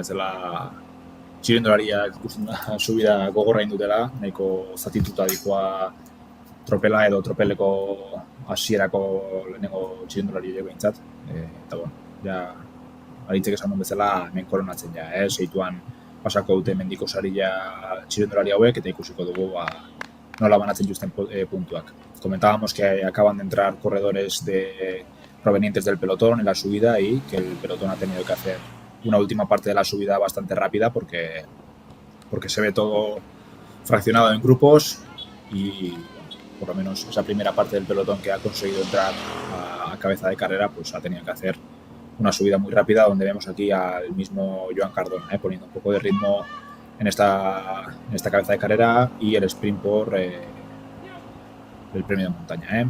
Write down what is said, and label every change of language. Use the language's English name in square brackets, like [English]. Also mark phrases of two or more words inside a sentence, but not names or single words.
[Basque] bezala txirrindulariak ikusten da subida gogorra indutela, nahiko zatituta dikoa tropela edo tropeleko hasierako lehenengo txirrindulari behintzat, eta ja Aritzek esan duen bezala, hemen koronatzen ja, seituan pasako dute mendiko saria txirrindulari hauek, eta ikusiko dugu nola banatzen justen puntuak. [Spanish] Comentábamos que acaban de entrar corredores provenientes del pelotón en la subida y que el pelotón ha tenido que hacer una última parte de la subida bastante rápida porque se ve todo fraccionado en grupos y por lo menos esa primera parte del pelotón que ha conseguido entrar a cabeza de carrera pues ha tenido que hacer una subida muy rápida donde vemos aquí al mismo Joan Cardona poniendo un poco de ritmo en esta cabeza de carrera y el sprint por el premio de montaña.